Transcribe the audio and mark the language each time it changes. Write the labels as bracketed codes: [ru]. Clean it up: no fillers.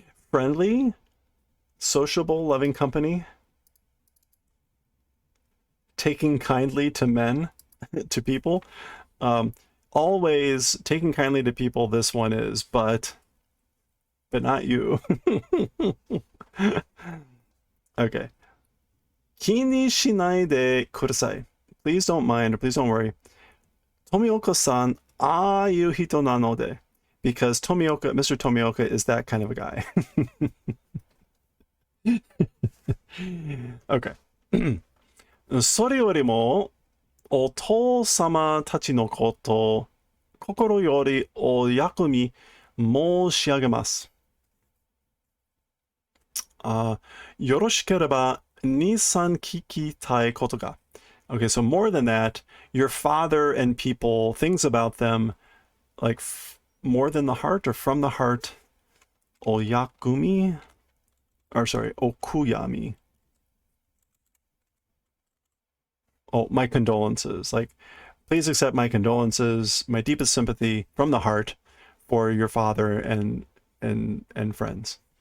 [en] Friendly, sociable, loving company, taking kindly to men, to people. Always taking kindly to people, this one is, but not you. Okay. [ja] 気にしないでください. [en] Please don't mind, or please don't worry. [ja] Tomioka-san, ああいう人なので. [en] Because Mr. Tomioka is that kind of a guy. Okay. [ja] それよりも、お父様たちのこと、心よりお役に申し上げます。よろしければ、2、3聞きたいことが。 [en] Okay, so more than that, your father and people, things about them, like more than the heart or from the heart, oyakumi, or sorry, okuyami. Oh, my condolences. Like, please accept my condolences, my deepest sympathy from the heart for your father and friends.